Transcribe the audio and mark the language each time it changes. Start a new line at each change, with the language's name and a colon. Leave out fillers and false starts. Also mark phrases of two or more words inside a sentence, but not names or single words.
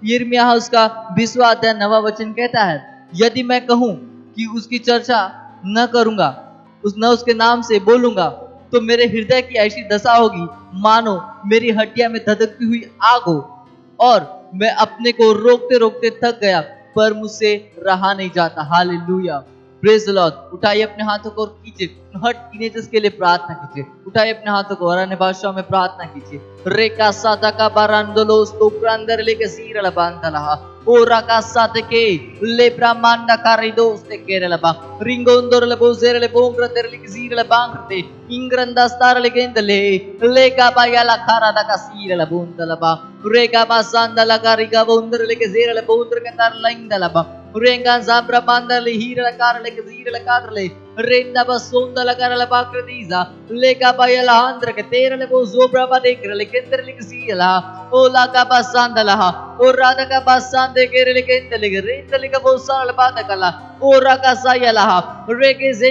Hindi: यिर्मयाह उसका 20वां अध्याय 9वां वचन कहता है, यदि मैं कहूं कि उसकी चर्चा न करूंगा, न उसके नाम से बोलूंगा, तो मेरे हृदय की ऐसी दशा होगी मानो मेरी हड्डियां में धधकती हुई आग हो, और मैं अपने को रोकते रोकते थक गया पर मुझसे रहा नहीं जाता।
English: Hallelujah, praise the Lord.
Hindi: उठाइए अपने हाथों को और कीजिए हर टीनेजर्स के लिए प्रार्थना कीजिए। उठाइए अपने हाथों को और अन्य भाषाओं में प्रार्थना कीजिए। रेका सादा का बारांदलो स्तोप्रांदर लेके सीरल बांधला ओ राका साते के ले ब्रह्मांड कारिदोस ते केरल बा रिंगोंदर ले बोजेर ले बोंग्र तेरे ले सीरल बांगते इंग्रंदा स्तार ले गेंदले लेका बाया ला खारा दा का सीरल बोंदला बा रेका बा सांदला कारिगा बोंदर ले के सीरल बोंदर के तार लाइंदला बा रेंगा जाब्रा बांदले हीरल कार ले के सीरल कार ले रेंदा बसोंदला करल बाक्रदीजा लेका बाया ला आंद्र के तेरे ले बो जोब्रा बा देकर ले केंद्र ले के सीला ओला का बासांदला ओ राधा का बासांदे केरे ले केंदले के रेंदले का बोसाल बात कला ओ राका सायला रेके